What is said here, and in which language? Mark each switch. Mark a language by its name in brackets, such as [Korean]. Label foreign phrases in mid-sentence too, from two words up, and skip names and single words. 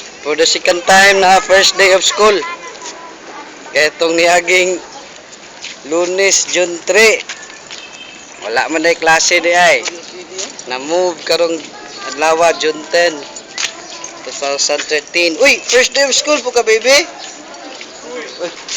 [English] For the second time na first day of school. [Filipino] Kaya itong [Cebuano] niaging Lunes, June 3. Wala man na klase di ay. Na-move karong adlaw, June 10, 2013. Uy, [English] first day of school po ka, baby? [Cebuano] Uy.